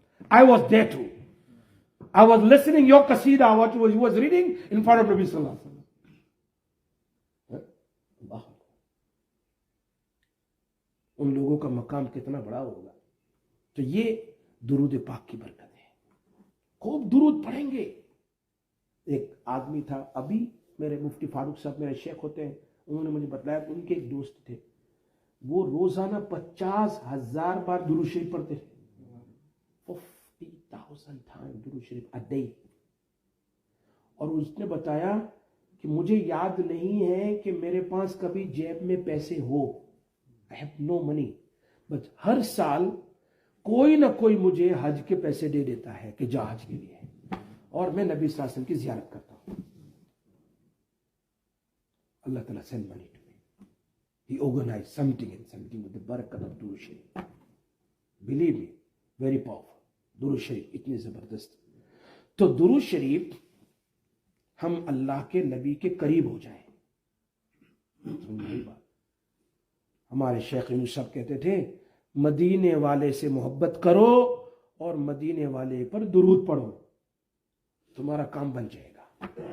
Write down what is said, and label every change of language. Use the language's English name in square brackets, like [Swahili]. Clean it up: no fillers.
[English] I was there too. I was listening your qasida, what you was reading in front of Nabi sallallahu alaihi wasallam. [Urdu] ان لوگوں کا مقام کتنا بڑا ہوگا. تو یہ درود پاک کی برکت ہے. خوب درود پڑھیں گے. ایک آدمی تھا, ابھی میرے مفتی فاروق صاحب میرے شیخ ہوتے ہیں, انہوں نے مجھے بتلایا کہ ان کے ایک دوست تھے, وہ روزانہ 50,000 بار درود شریف پڑھتے تھے. 50,000 [English] times [Urdu] درود شریف [English] a day. [Urdu] اور اس نے بتایا کہ مجھے یاد نہیں ہے کہ میرے پاس کبھی جیب میں پیسے ہو. [English] I have no money. [Urdu] But ہر سال کوئی نہ کوئی مجھے حج کے پیسے دے دیتا ہے کہ جا حج کے لیے, اور میں نبی صلی اللہ علیہ وسلم کی زیارت کرتا ہوں. [English] اللہ تعالیٰ send money to me. He organized something with the barakat of Durud Sharif. Believe me, very powerful. [Urdu] درود شریف اتنی زبردست. تو درود شریف ہم اللہ کے نبی کے قریب ہو جائیں. ہمارے شیخ یونس صاحب کہتے تھے مدینے والے سے محبت کرو اور مدینے والے پر درود پڑھو, تمہارا کام بن جائے گا.